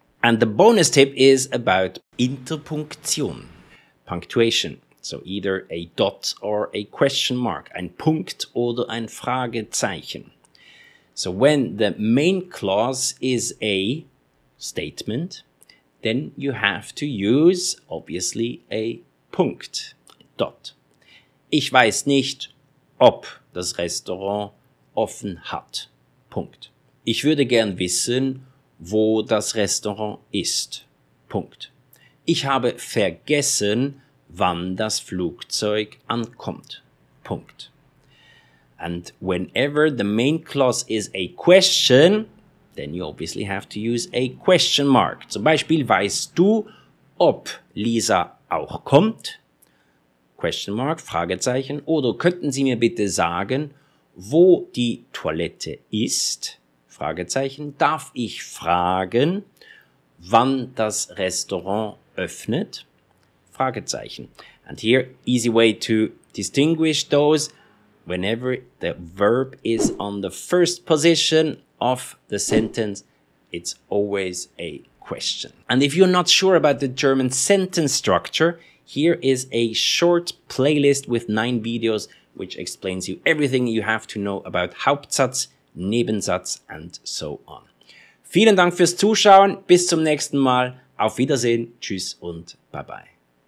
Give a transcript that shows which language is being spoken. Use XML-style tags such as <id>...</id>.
<en>And the bonus tip is about Interpunktion, punctuation. So either a dot or a question mark,</en> <de>ein Punkt oder ein Fragezeichen.</de> <en>So when the main clause is a statement, then you have to use, obviously, a Punkt, dot.</en> <de>Ich weiß nicht, ob das Restaurant offen hat. Punkt. Ich würde gern wissen, wo das Restaurant ist. Punkt. Ich habe vergessen, wann das Flugzeug ankommt. Punkt.</de> <en>And whenever the main clause is a question, then you obviously have to use a question mark.</en> <de>Zum Beispiel, weißt du, ob Lisa auch kommt?</de> <en>Question mark,</en> <de>Fragezeichen. Oder könnten Sie mir bitte sagen, wo die Toilette ist? Fragezeichen. Darf ich fragen, wann das Restaurant öffnet? Fragezeichen.</de> <en>And here, easy way to distinguish those. Whenever the verb is on the first position of the sentence, it's always a question. And if you're not sure about the German sentence structure, here is a short playlist with 9 videos which explains you everything you have to know about Hauptsatz, Nebensatz and so on.</en> <de>Vielen Dank fürs Zuschauen, bis zum nächsten Mal, auf Wiedersehen, tschüss und</de> <en>bye bye.</en>